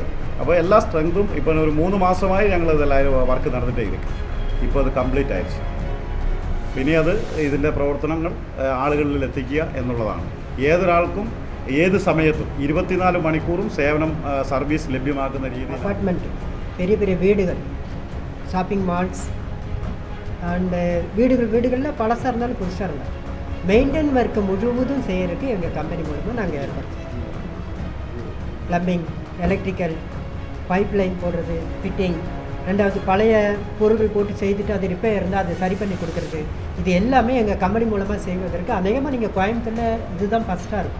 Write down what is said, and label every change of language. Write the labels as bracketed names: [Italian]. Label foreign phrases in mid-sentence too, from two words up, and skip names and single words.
[Malayalam] അപ്പോൾ എല്ലാ സ്ട്രെങ്തും ഇപ്പോൾ ഒരു 3 മാസമായി ഞങ്ങൾ ഇതെല്ലാം വർക്ക് നടന്നിട്ടേ ഇരിക്കും. ഇപ്പോൾ അത് കംപ്ലീറ്റ് ആയിരിക്കും. പിന്നെ അത് ഇതിൻ്റെ പ്രവർത്തനങ്ങൾ ആളുകളിൽ എത്തിക്കുക എന്നുള്ളതാണ്. ഏതൊരാൾക്കും ഏത് സമയത്തും 24 മണിക്കൂറും സേവനം സർവീസ് ലഭ്യമാക്കുന്ന രീതിയിൽ അപ്പാർട്ട്മെൻറ്റ്, [Tamil] பெரிய பெரிய வீடுகள், [English] shopping malls [Tamil] அண்டு வீடுகளில் பழசாக இருந்தாலும் புதுசாக இருந்தாலும் மெயின்டைன் ஒர்க்கு முழுவதும் செய்கிறதுக்கு எங்கள் கம்பெனி மூலமாக நாங்கள் ஏற்படுத்தோம். ப்ளம்பிங், எலக்ட்ரிக்கல், பைப் லைன் போடுறது, ஃபிட்டிங், ரெண்டாவது பழைய பொருட்கள் போட்டு செய்துட்டு அது ரிப்பேர் இருந்தால் அதை சரி பண்ணி கொடுக்குறது, இது எல்லாமே எங்கள் கம்பெனி மூலமாக செய்வதற்கு அநேகமாக நீங்கள் கோயம்புத்தூரில் இதுதான் ஃபஸ்ட்டாக இருக்கும்.